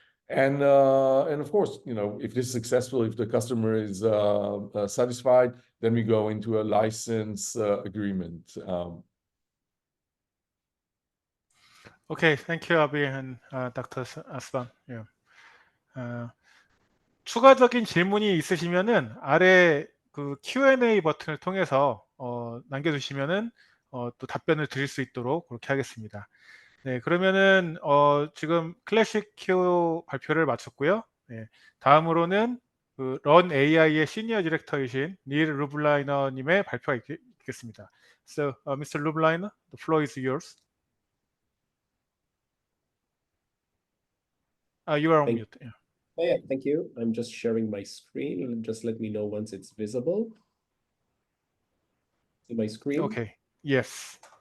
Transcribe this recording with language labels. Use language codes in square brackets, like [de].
[en] And of course, if this is successful, if the customer is satisfied, then we go into a license agreement. Okay, thank you, Avi and Dr. Aslan. Yeah. [ko] 추가적인 질문이 있으시면은 아래 그 Q&A 버튼을 통해서 남겨주시면은 또 답변을 드릴 수 있도록 그렇게 하겠습니다. 네, 그러면은 지금 클래식 키오 발표를 마쳤고요. 네, 다음으로는 그 런 AI의 시니어 디렉터이신 닐 루블라이너님의 발표가 있겠습니다. [en] So, Mr. Lubliner, the floor is yours. You are on mute. Yeah. Oh, yeah, thank you. I'm just sharing my screen. Just let me know once it's visible. See my screen? Okay. Yes.